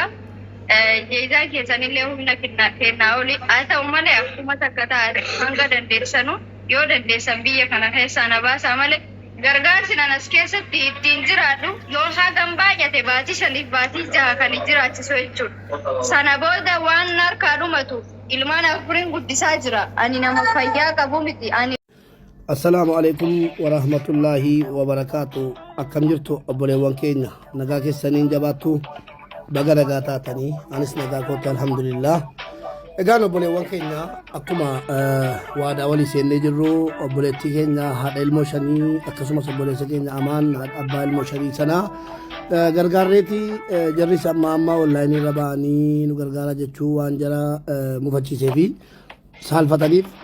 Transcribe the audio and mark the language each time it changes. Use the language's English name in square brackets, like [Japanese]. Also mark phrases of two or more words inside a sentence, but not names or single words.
[Oromo] Jeezaa keessanillee humna kennaa oli haa ta'u malee akkuma takka taate hanga dandeessanu yoo dandeessan biyya kana keessaa na baasaa malee gargaarsi nanas keessatti ittiin jiraadhu yoo hagam baay'ate baatii 5 baatii 6 kan jiraachisu jechuudha. Sana booda waan harkaa dhumatu ilmaan afuriin guddisaa jira. Ani nama fayyaa qabu miti. [Arabic] السلام عليكم ورحمة الله وبركاته. [Oromo] Akkam jirtu obboleewwan keenya nagaa keessaniin jabaattu baga nagaa taatanii anis nagaa kootti alhamdulillah. Egaan obboleewwan keenya akkuma waadaa walii seennee jirru obboleettii keenya haadha ilmoo shanii akkasumas obboleessa keenya amaan abbaa ilmoo shanii sanaa gargaarreeti jarris amma onlaayinii irra ba'anii nu gargaara jechuu waan jara mufachiisee fi saalfataniif